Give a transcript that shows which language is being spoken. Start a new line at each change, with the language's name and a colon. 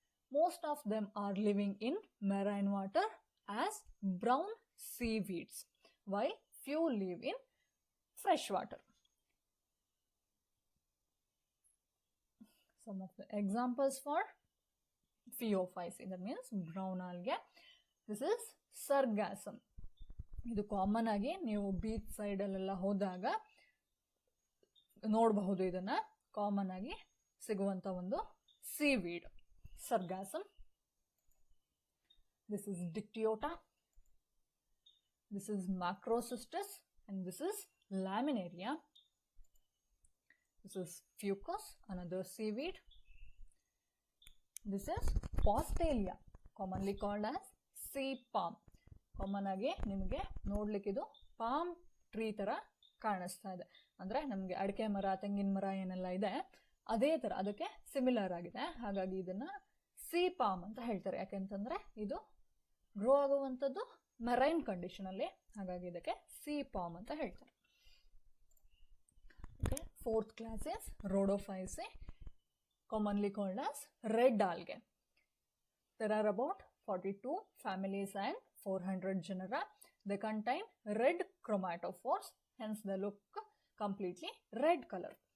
English: Most of them are living in marine water as brown seaweeds, while few live in freshwater. Some of the examples for Phaeophyceae, that means brown algae. This is sargassum.
Kannada: ಇದು common ಆಗಿ ನೀವು beach side ಅಲ್ಲೆಲ್ಲ ಹೋದಾಗ ನೋಡಬಹುದು. ಇದನ್ನ common ಆಗಿ ಸಿಗುವಂತ ಒಂದು seaweed sargassum.
English: This is Dictyota. This is Macrocystis and this is Laminaria. This is Fucus, another seaweed. This is Postelia, commonly called as sea palm.
Kannada: Common ಆಗಿ ನಿಮಗೆ ನೋಡ್ಲಿಕ್ಕೆ ಇದು ಪಾಮ್ ಟ್ರೀ ತರ ಕಾಣಿಸ್ತಾ ಇದೆ. ಅಂದ್ರೆ ನಮಗೆ ಅಡಿಕೆ ಮರ, ತೆಂಗಿನ ಮರ ಏನೆಲ್ಲ ಇದೆ ಅದೇ ತರ, ಅದಕ್ಕೆ ಸಿಮಿಲರ್ ಆಗಿದೆ. ಹಾಗಾಗಿ ಇದನ್ನ ಸೀ ಪಾಮ್ ಅಂತ ಹೇಳ್ತಾರೆ. ಯಾಕೆಂತಂದ್ರೆ ಇದು ಗ್ರೋ ಆಗುವಂಥದ್ದು ಮರೈನ್ ಕಂಡೀಷನ್ ಅಲ್ಲಿ, ಹಾಗಾಗಿ ಇದಕ್ಕೆ ಸೀ ಪಾಮ್ ಅಂತ ಹೇಳ್ತಾರೆ.
English: Fourth class is Rhodophyceae, commonly called as red algae. There are about 42 families and 400 genera. They contain red chromatophores, hence they look completely red color.